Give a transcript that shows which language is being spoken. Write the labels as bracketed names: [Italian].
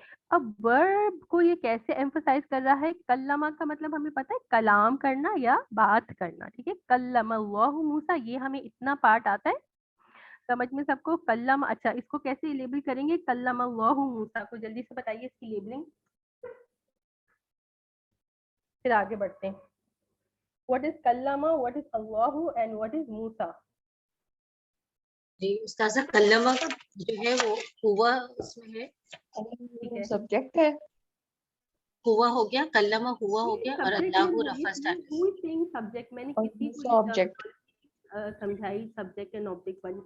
[Urdu] اب ورب کو یہ کیسے ایمفسائز کر رہا ہے؟ کلمہ کا مطلب ہمیں پتہ ہے کلام کرنا یا بات کرنا. ٹھیک ہے. [Arabic] کلم اللہ موسیٰ، [Urdu] یہ ہمیں اتنا پارٹ آتا ہے سمجھ میں سب کو. کلم، اچھا اس کو کیسے لیبل کریں گے؟ [Arabic] کلم اللہ موسیٰ [Urdu] کو جلدی سے بتائیے اس کی لیبلنگ، پھر آگے بڑھتے ہیں. [English] What is کلمہ، what is Allah and what is Musa? [Urdu] جی استاذہ کلمہ کا جو ہے وہ ہوا اس میں ہے، سبجیکٹ ہے. ہوا ہو گیا، کلمہ ہوا ہو گیا، اور اللہ رفع سبجیکٹ. میں نے کسی کو سمجھائی سبجیکٹ اینڈ آبجیکٹ والی.